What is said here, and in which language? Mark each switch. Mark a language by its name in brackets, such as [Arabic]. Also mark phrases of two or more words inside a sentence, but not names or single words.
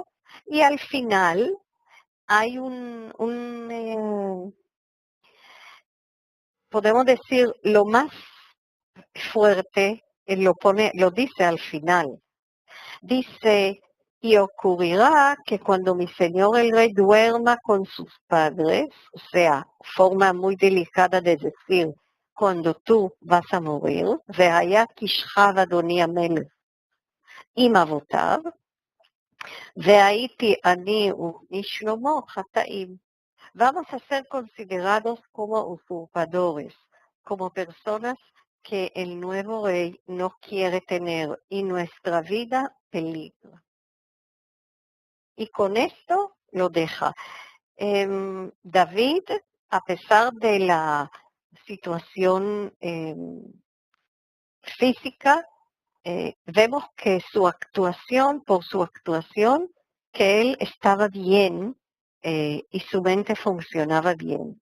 [Spanish] Y al final hay podemos decir, lo más fuerte, lo dice al final. Dice, y ocurrirá que cuando mi señor el rey duerma con sus padres, o sea, forma muy delicada de decir, cuando tú vas a morir, [Hebrew] והיה כשכב אדוני המלך עם אבותיו, והייתי אני ובני שלמה חטאים. [Spanish] Vamos a ser considerados como usurpadores, como personas que el nuevo rey no quiere tener y nuestra vida peligra. Y con esto lo deja. David, a pesar de la situación física, vemos que por su actuación, que él estaba bien y su mente funcionaba bien.